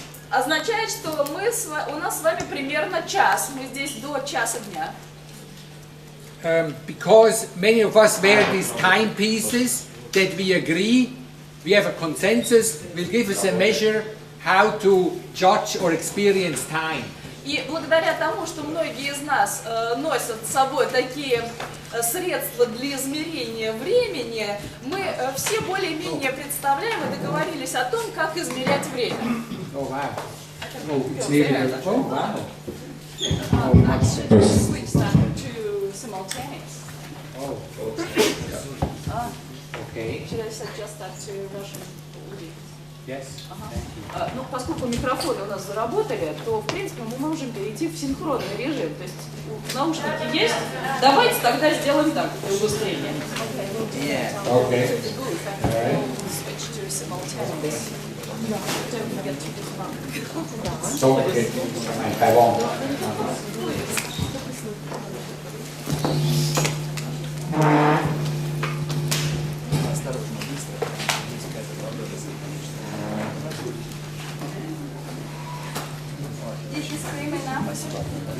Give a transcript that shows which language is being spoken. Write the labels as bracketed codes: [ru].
[ru] означает, что у нас с вами примерно час. Мы здесь до часа дня. [en] Because many of us wear these timepieces that we agree, we have a consensus, will give us a measure how to judge or experience time. [ru] И благодаря тому, что многие из нас носят с собой такие средства для измерения времени, мы все более-менее представляем и договорились о том, как измерять время. [en] Oh wow. Oh, it's nearly oh wow. Switch that to simultaneous. Oh. Okay. Should I suggest that to Russian? Yes. [ru] Ну, поскольку микрофоны у нас заработали, то, в принципе, мы можем перейти в синхронный режим. То есть наушники есть. Давайте тогда сделаем так, для убыстрения. [en] Okay. Switch to simultaneous. So, okay. I won't. Did you scream enough?